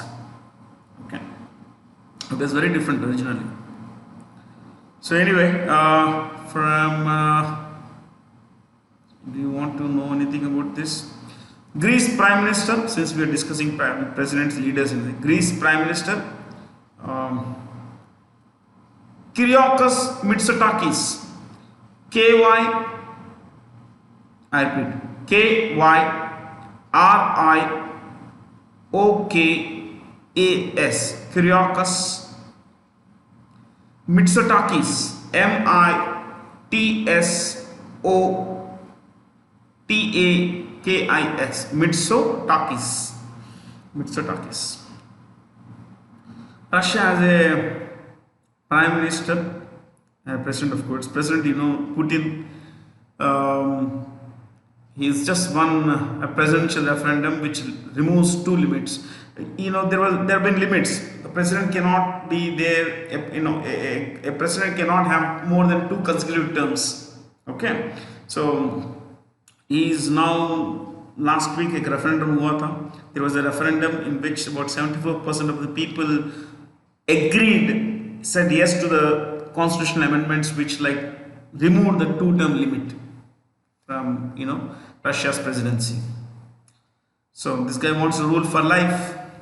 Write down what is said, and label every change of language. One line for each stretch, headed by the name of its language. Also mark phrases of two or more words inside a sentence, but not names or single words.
English: Okay. It was very different originally. So anyway, do you want to know anything about this? Greece Prime Minister, since we are discussing presidents, leaders in Greece Prime Minister, Kyriakos Mitsotakis, I repeat, KYRIOKAS, Kyriakos Mitsotakis, MITSOTAKIS, Mitsotakis. Russia has a prime minister, president, of course. President, Putin. He has just won a presidential referendum which removes 2 limits. There have been limits. A president cannot be there. A president cannot have more than 2 consecutive terms. Okay, so he is now. Last week, a referendum
Hindi: हुआ था.
English: There was a referendum in which about 74% of the people said yes to the constitutional amendments which like remove the two-term limit from Russia's presidency. So this guy wants to rule for life.